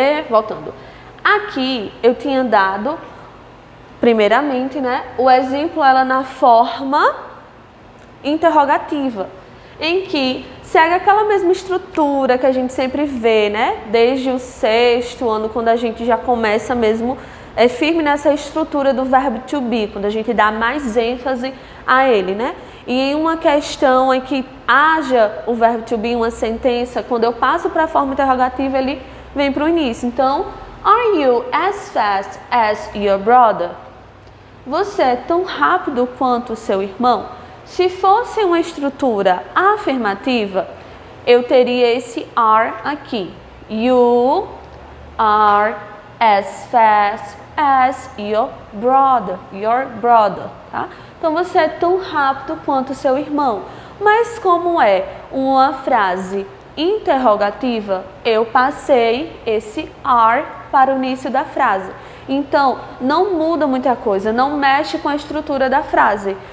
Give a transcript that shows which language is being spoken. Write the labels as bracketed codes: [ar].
[pt] Voltando. Aqui, eu tinha dado, primeiramente, né, o exemplo ela na forma interrogativa, em que segue aquela mesma estrutura que a gente sempre vê, né, desde o 6º ano, quando a gente já começa mesmo firme nessa estrutura do verbo to be, quando a gente dá mais ênfase a ele, né? E em uma questão em que haja o verbo to be, uma sentença, quando eu passo para a forma interrogativa, ele vem para o início. [en] Então, are you as fast as your brother? [pt] Você é tão rápido quanto o seu irmão? Se fosse uma estrutura afirmativa, eu teria esse are aqui. [en] You are as fast as your brother, tá? [pt] Então, você é tão rápido quanto o seu irmão. Mas como é uma frase interrogativa, eu passei esse are para o início da frase. Então, não muda muita coisa, não mexe com a estrutura da frase.